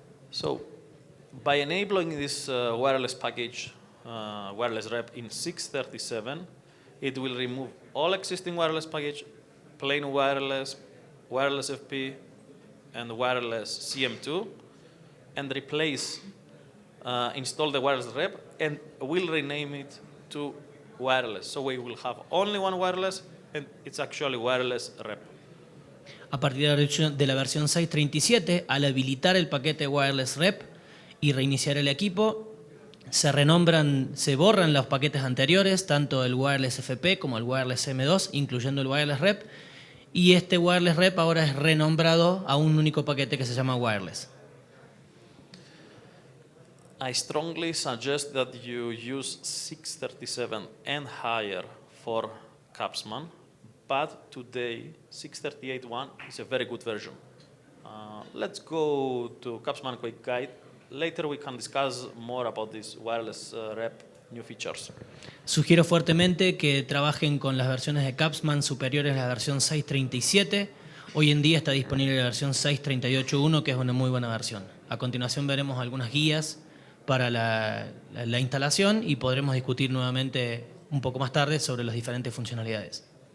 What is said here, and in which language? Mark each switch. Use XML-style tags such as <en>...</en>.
<en>So, by enabling this wireless package, wireless rep in 637, it will remove all existing wireless package, plain wireless, wireless FP, and wireless CM2, and replace, install the wireless rep, and will rename it to wireless. So we will have only one wireless, and it's actually wireless rep.</en> <es>A partir de la versión 6.37, al habilitar el paquete Wireless Rep y reiniciar el equipo, se borran los paquetes anteriores, tanto el Wireless FP como el Wireless M2, incluyendo el Wireless Rep, y este Wireless Rep ahora es renombrado a un único paquete que se llama Wireless.</es> <en>I strongly suggest that you use 637 and higher for Capsman, but today 638.1 is a very good version. Let's go to Capsman Quick Guide. Later we can discuss more about this wireless rep new features.</en> <es>Sugiero fuertemente que trabajen con las versiones de Capsman superiores a la versión 6.37. Hoy en día está disponible la versión 6.38.1, que es una muy buena versión. A continuación veremos algunas guías para la instalación y podremos discutir nuevamente un poco más tarde sobre las diferentes funcionalidades.</es>